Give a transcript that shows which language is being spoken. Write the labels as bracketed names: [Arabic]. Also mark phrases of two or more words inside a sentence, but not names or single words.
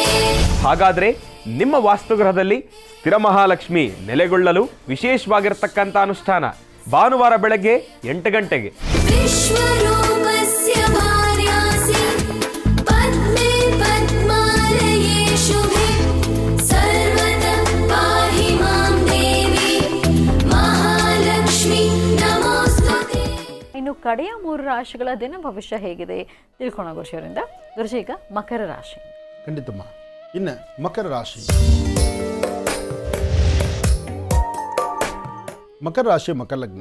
[Kannada] ಹಾಗಾದ್ರೆ ನಿಮ್ಮ ವಾಸ್ತುಗೃಹದಲ್ಲಿ ಸ್ಥಿರ ಮಹಾಲಕ್ಷ್ಮಿ ನೆಲೆಗೊಳ್ಳಲು ವಿಶೇಷವಾಗಿರ್ತಕ್ಕಂಥ ಅನುಷ್ಠಾನ ಭಾನುವಾರ ಬೆಳಗ್ಗೆ 8 ಗಂಟೆಗೆ. [Sanskrit] ವಿಶ್ವರೂಪಸ್ಯ ಭಾರ್ಯಾಸಿ ಪದ್ಮೇ ಪದ್ಮಾಲಯೇ ಶುಭೆ ಸರ್ವತಃ ಪಾಹಿ ಮಾಂ ದೇವಿ ಮಹಾಲಕ್ಷ್ಮಿ ನಮೋಸ್ತುತೆ. [Kannada] ಇನ್ನು ಕಡೆಯ 3 ರಾಶಿಗಳ ದಿನ ಭವಿಷ್ಯ ಹೇಗಿದೆ ತಿಳ್ಕೊಳ್ಳೋಣ ಗುರುಜಿಯವರಿಂದ. ಗುರುಜಿ, ಈಗ ಮಕರ ರಾಶಿ. ಖಂಡಿತಮ್ಮ. ಇನ್ನು ಮಕರ ರಾಶಿ. ಮಕರ ರಾಶಿ, ಮಕರ ಲಗ್ನ.